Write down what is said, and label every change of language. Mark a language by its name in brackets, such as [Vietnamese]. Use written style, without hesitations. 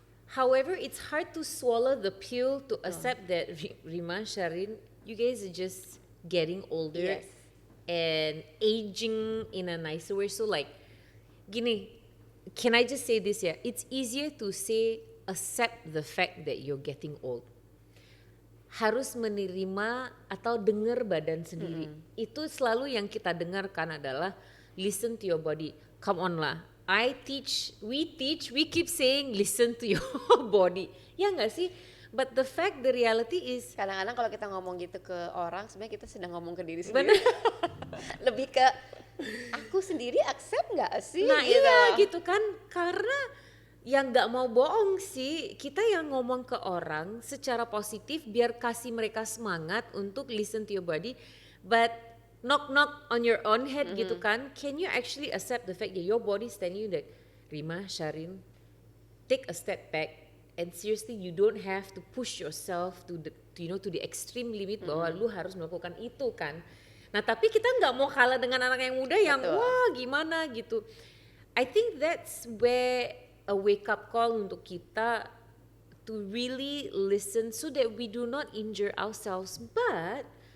[English] However, it's hard to swallow the pill to accept that Rima, Sharin, you guys are just getting older Yes. and aging in a nicer way. So like, gini, can I just say this ya? It's easier to say accept the fact that you're getting old. [Indonesian] Harus menerima atau dengar badan sendiri. Itu selalu yang kita dengarkan adalah [English] listen to your body. Come on lah. We keep saying listen to your body. [Indonesian] Ya nggak sih? [English] But the fact, the reality is [Indonesian] Kadang-kadang kalau kita ngomong gitu ke orang, sebenarnya kita sedang ngomong ke diri bener. sendiri. Lebih ke aku sendiri accept nggak sih? Nah iya gitu kan, karena yang nggak mau bohong sih, kita yang ngomong ke orang secara positif biar kasih mereka semangat untuk [English] listen to your body, but knock on your own head [Indonesian] gitu kan. [English] Can you actually accept the fact that your body is telling you that Rima, Sharin, take a step back and seriously you don't have to push yourself to the extreme limit [Indonesian] bahwa lu harus melakukan itu kan. Nah tapi kita nggak mau kalah dengan anak yang muda yang wah gimana gitu. [English] I think that's where a wake up call [Indonesian] untuk kita [English] to really listen so that we do not injure ourselves, but